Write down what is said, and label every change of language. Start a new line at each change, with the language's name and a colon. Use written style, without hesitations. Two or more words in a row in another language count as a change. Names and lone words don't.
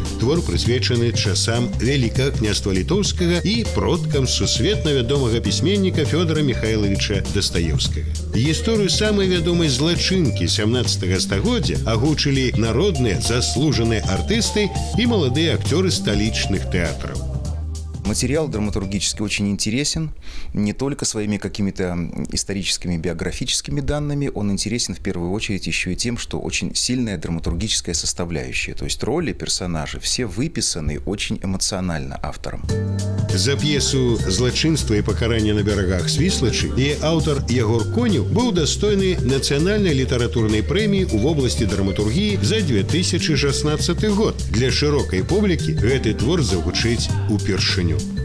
Belarusian: Твор прысвечаны часам вялікага княства літоўскага і продкам сусветна вядомага пісьменніка Фёдора Михайловича Дастаеўскага. Гісторыю самай вядомай злачынкі 17 стагоддзя агучылі народныя заслужаныя артысты і маладыя акцёры сталічных тэатраў.
Russian: Материал драматургически очень интересен, не только своими какими-то историческими, биографическими данными, он интересен в первую очередь еще и тем, что очень сильная драматургическая составляющая. То есть роли, персонажи, все выписаны очень эмоционально автором.
Belarusian: За п'есу «Злачынства і пакаранне на берагах Свіслачы» і аўтар Ягор Конеў быў дастойны нацыянальнай літаратурнай прэміі ў вобласці драматургіі за 2016 год. Для шырокай публікі гэты твор загучыць упершыню.